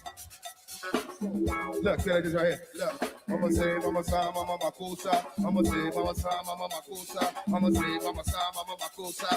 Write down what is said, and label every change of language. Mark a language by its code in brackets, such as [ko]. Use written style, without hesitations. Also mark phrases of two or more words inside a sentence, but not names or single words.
[en] Look, say this right here. Look. Mama say, [dua] mama sa, mama makusa. Mama say, mama sa, mama makusa. Mama say, mama sa, mama makusa.